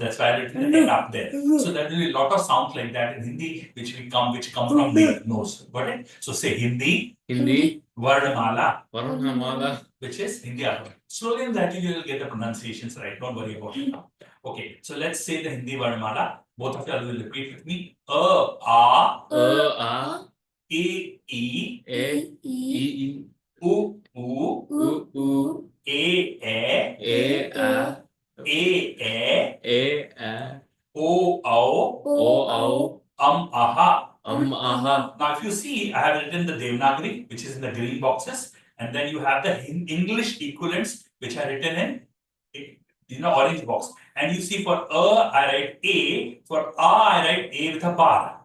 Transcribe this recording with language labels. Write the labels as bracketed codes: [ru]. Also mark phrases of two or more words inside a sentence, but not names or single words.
[en] That's why I written the N up there. So there will be a lot of sounds like that in Hindi, which come from the nose. Got it? So say Hindi, Hindi, Varnamala, Varnamala. which is Hindi alphabet. Slowly and gradually you will get the pronunciations right. Don't worry about it now. Okay, so let's say the Hindi Varnamala. Both of you will repeat with me. [hi] A, A, E, E, E, U, U, A, E, A, E, O, O, Aha. Aha. [en] Now, if you see, I have written the Devanagari, which is in the green boxes, and then you have the English equivalents, which are written in the orange box. And you see, for I write A, for I write A with a bar.